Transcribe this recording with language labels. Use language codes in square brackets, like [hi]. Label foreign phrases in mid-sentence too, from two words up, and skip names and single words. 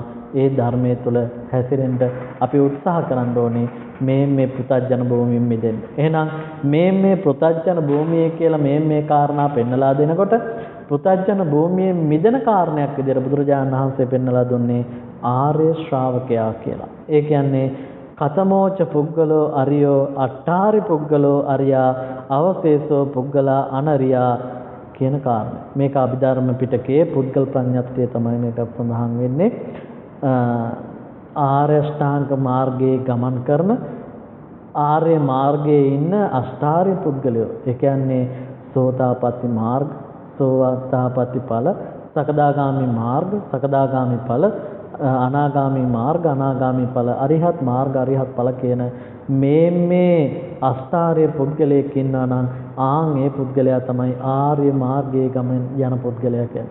[si] ඒ ධර්මයේ තුල හැසිරෙන්න අපි උත්සාහ කරන්න ඕනේ මේ පෘථග්ජන භූමියෙන් මිදෙන්න. එහෙනම් මේ පෘථග්ජන භූමිය කියලා මේ කාරණා පෙන්වලා දෙනකොට පෘථග්ජන භූමියෙන් මිදෙන කාරණයක් විදිහට බුදුරජාණන් වහන්සේ පෙන්වලා දුන්නේ ආර්ය ශ්‍රාවකයා කියලා. ඒ කියන්නේ [pi] කතමෝච පුද්ගලෝ අරියෝ අට්ඨාරි පුද්ගලෝ අරියා අවශේෂෝ පුද්ගලා අනරියා [si] කියන කාරණය. මේක අභිධර්ම පිටකයේ පුද්ගල ප්‍රඥප්තිය තමයි මේක සඳහන් වෙන්නේ. ආර්ය අෂ්ටාංග මාර්ගයේ ගමන් කරන ආර්ය මාර්ගයේ ඉන්න අෂ්ටාර්ය පුද්ගලයෝ. ඒ කියන්නේ සෝතාපට්ටි මාර්ග, සෝතාපට්ටි ඵල, සකදාගාමි මාර්ග, සකදාගාමි ඵල, අනාගාමි මාර්ග, අනාගාමි ඵල, අරිහත් මාර්ග, අරිහත් ඵල කියන මේ අෂ්ටාර්ය පුද්ගලයෙක් ඉන්නා නම් ඒ පුද්ගලයා තමයි ආර්ය මාර්ගයේ ගමන් යන පුද්ගලයා කියන්නේ.